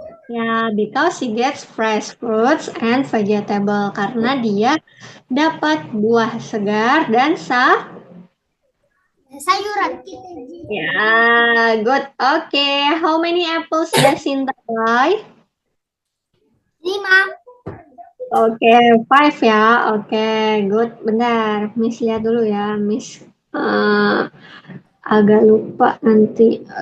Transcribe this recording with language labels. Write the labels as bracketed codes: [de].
[en] ya, because she gets fresh fruits and vegetable. [id] Karena dia dapat buah segar dan Sayuran. Ya, good. [en] Okay, how many apples does Sinta buy? 5. [id] Oke, five ya. Oke, good. Bentar, Miss lihat dulu ya. Miss eh, agak lupa nanti.